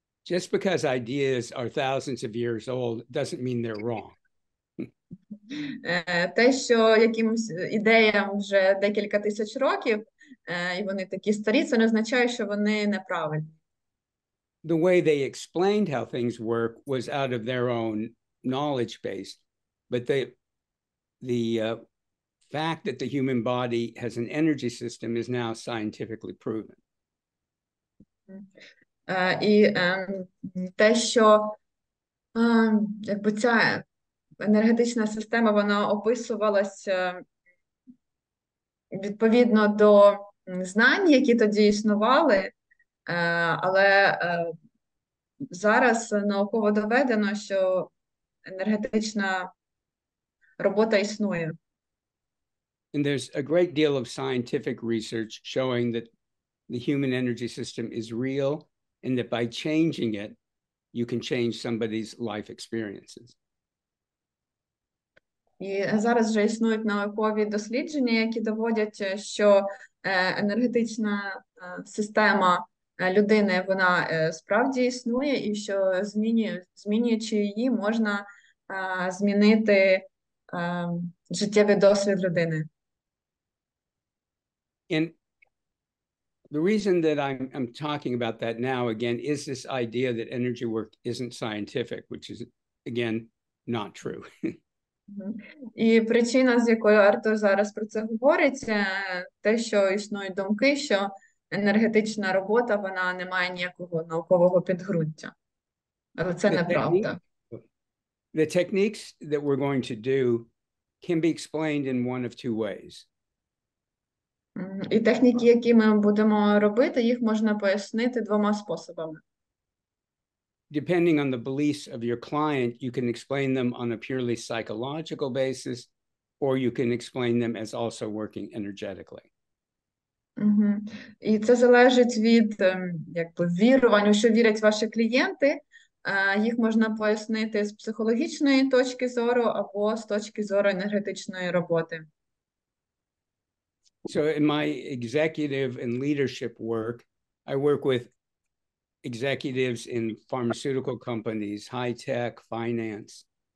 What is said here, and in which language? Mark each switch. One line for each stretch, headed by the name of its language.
English: Just because ideas are thousands of years old doesn't mean they're wrong.
Ukrainian: Те, що якимось ідеям вже декілька тисяч років, і вони такі старі, це не означає, що вони неправильні.
English: The way they explained how things work was out of their own knowledge base, but the fact that the human body has an energy system is now scientifically proven.
Ukrainian: І те, що якби ця енергетична система, вона описувалася відповідно до знань, які тоді існували, але зараз науково доведено, що енергетична робота існує.
English: And there's a great deal of scientific research showing that the human energy system is real and that by changing it, you can change somebody's life experiences.
Ukrainian: І зараз вже існують наукові дослідження, які доводять, що енергетична система людини, вона справді існує, і що змінюючи її, можна змінити життєвий досвід людини.
English: And the reason that I'm talking about that now, again, is this idea that energy work isn't scientific, which is, again, not true.
Ukrainian: І причина, з якою Артур зараз про це говорить, те, що існують думки, що енергетична робота, вона не має ніякого наукового підґрунтя. Але це неправда.
English: The techniques that we're going to do can be explained in one of two ways.
Ukrainian: І техніки, які ми будемо робити, їх можна пояснити двома способами.
English: Depending on the beliefs of your client, you can explain them on a purely psychological basis, or you can explain them as also working energetically.
Ukrainian: І це залежить від вірувань, у що вірять ваші клієнти. Їх можна пояснити з психологічної точки зору або з точки зору енергетичної роботи.
English: So in my executive and leadership work, I work with executives in pharmaceutical companies, high tech, finance.